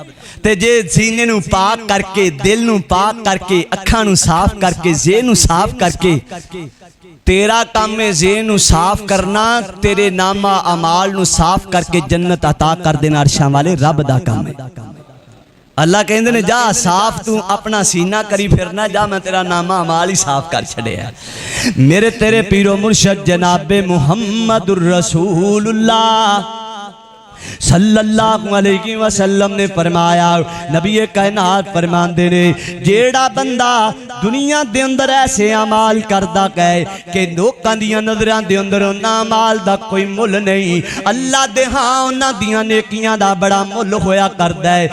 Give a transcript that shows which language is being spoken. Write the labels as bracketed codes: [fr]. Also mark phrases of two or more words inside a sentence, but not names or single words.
[pa] تے جے سینے نوں پاک کرکے، دل نوں پاک کرکے، اکھاں نوں صاف کرکے، ذہن نوں صاف کرکے، تیرا کام ہے ذہن نوں صاف کرنا، تیرے نامہ اعمال نوں صاف کرکے جنت عطا کر دینا عرشاں والے رب دا کام ہے. اللہ کہتے نے جا صاف توں اپنا سینہ کری پھرنا، جا میں تیرا نامہ اعمال ہی صاف کر چھڈیا. میرے تیرے پیرو مرشد جنابِ محمدُر رسول اللہ [ar] صلی اللہ علیہ وسلم [pa] نے فرمایا، نبی کائنات فرماندے نے جیہڑا بندہ دنیا دے اندر ایسے اعمال کردا ہے کہ لوکاں دیاں نظراں دے اندر اوہناں اعمال دا کوئی مُل نہیں، اللہ دے ہاں اوہناں دیاں نیکیاں دا بڑا مُل ہویا کردا ہے.